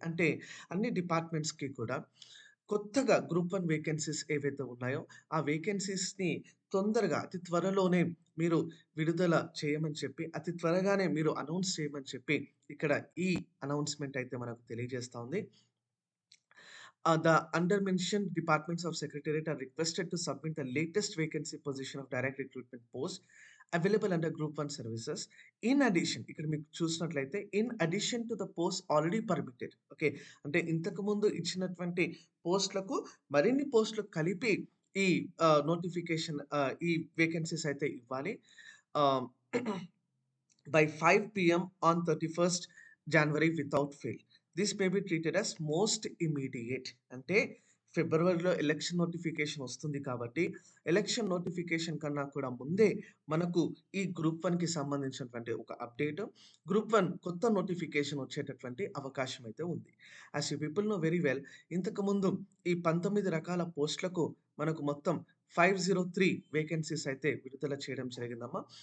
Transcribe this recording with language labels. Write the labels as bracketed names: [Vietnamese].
[Telugu] అంటే అన్ని డిపార్ట్‌మెంట్స్‌కి కూడా కొత్తగా గ్రూప్ 1 వేకెన్సీస్ ఏవైతే ఉన్నాయో, ఆ వేకెన్సీస్‌ని తొందరగా అతి త్వరలోనే మీరు విడుదల చేయమని చెప్పి, అతి త్వరగానే మీరు అనౌన్స్ చేయమని చెప్పి ఇక్కడ ఈ అనౌన్స్‌మెంట్ అయితే మనకు తెలియజేస్తా ఉంది. [English] The under mentioned departments of secretariat are requested to submit the latest vacancy position of direct recruitment post available under group 1 services. In addition, [Telugu] ఇక్కడ మీకు చూసినట్లయితే [English] In addition to the post already permitted. Okay. [Telugu] అంటే ఇంతకు ముందు ఇచ్చినటువంటి పోస్ట్‌లకు మరిన్ని పోస్ట్‌లు కలిపి ఈ నోటిఫికేషన్ ఈ వేకెన్సీస్ అయితే ఇవ్వాలి. [English] Ah, by 5 PM on 31st January without fail. This may be treated as most immediate. [Telugu] అంటే ఫిబ్రవరిలో ఎలక్షన్ నోటిఫికేషన్ వస్తుంది కాబట్టి, ఎలక్షన్ నోటిఫికేషన్ కన్నా కూడా ముందే మనకు ఈ గ్రూప్ 1కి సంబంధించినటువంటి ఒక అప్డేట్, గ్రూప్ 1 కొత్త నోటిఫికేషన్ వచ్చేటటువంటి అవకాశం అయితే ఉంది. [English] as you people know very well, [Telugu] ఇంతకుముందు ఈ 19 రకాల పోస్టులకు మనకు మొత్తం 503 వేకెన్సీస్ అయితే విడుదల చేయడం జరిగిందమ్మా.